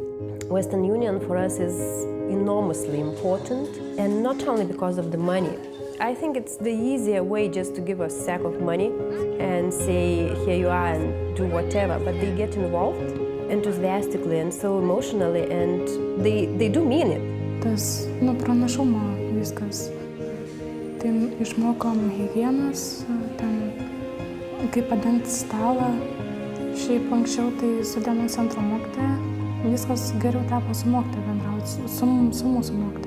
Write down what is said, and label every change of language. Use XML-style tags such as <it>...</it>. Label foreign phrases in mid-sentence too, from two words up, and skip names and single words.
<en>Western Union for us is enormously important, and not only because of the money. I think it's the easier way just to give a sack of money and say, here you are, and do whatever, but they get involved enthusiastically and so emotionally, and they do mean it.</en> <lt>Tas, pranašumo viskas. Tai išmokom higienos, kaip padengti stalą. Šiaip anksčiau tai su dienos centro mokytoja viskas geriau tapo su mokytoja bendrauti, su mūsų mokytoja.</lt>